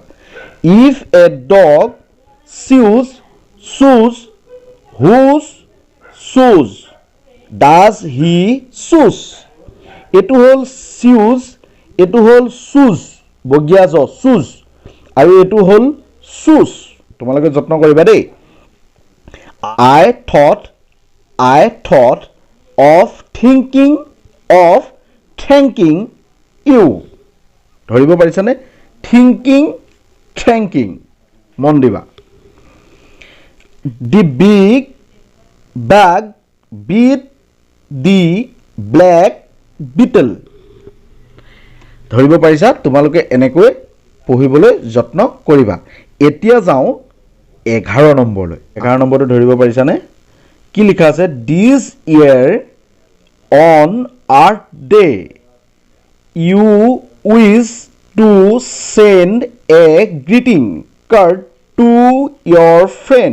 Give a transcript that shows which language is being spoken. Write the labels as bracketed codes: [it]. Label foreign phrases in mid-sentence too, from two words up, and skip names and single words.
[en] If a dog chews shoes, whose shoes does he choose. [as] এইটো হ'ল চিউজ, এইটো হ'ল শ্বুজ, বগীয়া জ শ্বুজ, আৰু এইটো হ'ল শ্বুজ। তোমালোকে যত্ন কৰিবা দেই। [en] I thought of thinking of thanking you. [as] ধৰিব পাৰিছানে? thanking, মন দিবা। [en] The big bag beat the black beetle. [as] ধৰিব পাৰিছা? তোমালোকে এনেকৈ পঢ়িবলৈ যত্ন কৰিবা। এতিয়া যাওঁ 11 নম্বৰলৈ। 11 নম্বৰটো ধৰিব পাৰিছানে? কি লিখা আছে? [en] This year on Earth Day you wish to send a greeting card to your friend.